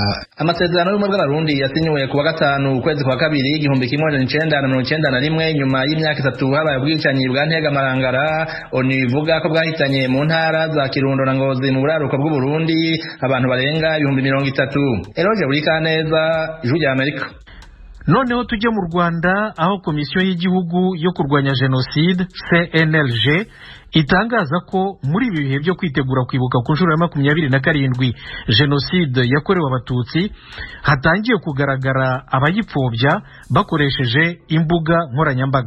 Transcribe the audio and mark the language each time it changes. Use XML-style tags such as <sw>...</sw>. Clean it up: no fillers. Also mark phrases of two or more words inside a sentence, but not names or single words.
<rn>Amasezerano y'ubumwe bw'abarundi yasinywe ku wa gatanu ukwezi kwa kabiri 1991 nyuma y'imyaka 3 habaye ubwicanyi bwa Ntegamarangara ONU ivuga ko bwahitanye mu ntara za Kirundo na Ngozi mu buraruko bw'u Burundi abantu barenga 30,000. Eroje buri kaneza ijwi ry'Amerika.</rn> <rw>Noneho tujye mu Rwanda aho komisiyo y'igihugu yo kurwanya jenoside CNLG itangaza ko muri ibi bihe byo kwitegura kwibuka ku nshuro ya 27 jenoside yakorewe abatutsi hatangiye kugaragara abayipfobya bakoresheje imbuga nkoranyambaga.</rw>